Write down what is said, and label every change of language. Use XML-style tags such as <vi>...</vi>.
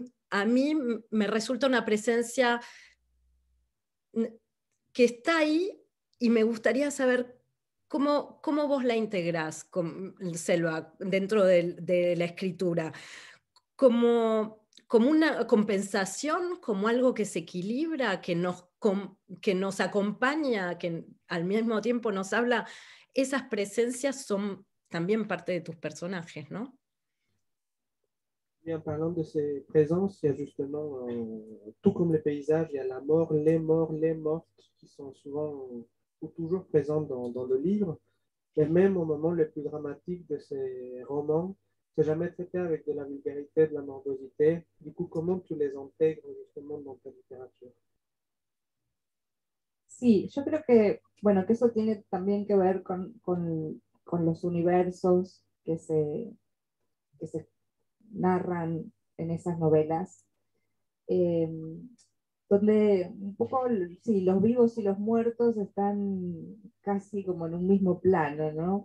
<es>A mí me resulta una presencia que está ahí y me gustaría saber cómo vos la integrás, Selva, dentro de la escritura. Como una compensación, como algo que se equilibra, que nos acompaña, que al mismo tiempo nos habla. Esas presencias son también parte de tus personajes, ¿no?</es> <fr>Et en parlant de ces présences, il y a justement, tout comme les paysages, il y a la mort, les morts, les mortes qui sont souvent ou toujours présentes dans le livre. Et même au moment le plus dramatique de ces romans, c'est jamais traité avec de la vulgarité, de la morbosité. Du coup, comment tu les intègres justement dans ta littérature?</fr> <es>Sí, yo creo que, bueno, que eso tiene también que ver con los universos que se narran en esas novelas, eh, donde un poco, sí, los vivos y los muertos están casi como en un mismo plano, ¿no?</es>